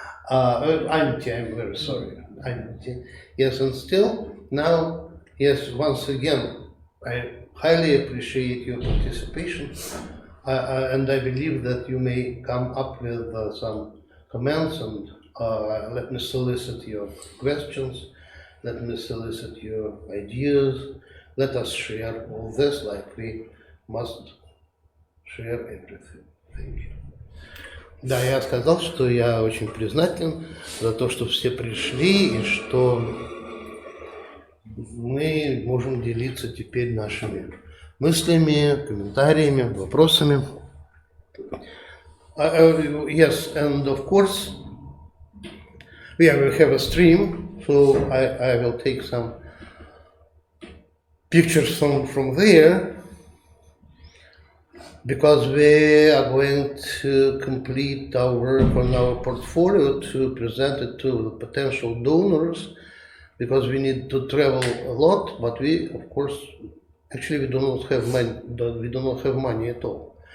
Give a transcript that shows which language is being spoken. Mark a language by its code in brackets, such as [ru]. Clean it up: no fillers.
[en] I'm very sorry. Yes, and still now, yes, once again, I highly appreciate your participation, and I believe that you may come up with some comments, and let me solicit your questions, let me solicit your ideas. Let us share all this like we must share everything. Thank you. [ru] Да, я сказал, что я очень признателен за то, что все пришли и что мы можем делиться теперь нашими мыслями, комментариями, вопросами. [en] Yes, and of course, we have a stream, so I will take some pictures from there, because we are going to complete our work on our portfolio to present it to the potential donors, because we need to travel a lot, but we, of course, actually we do not have money at all.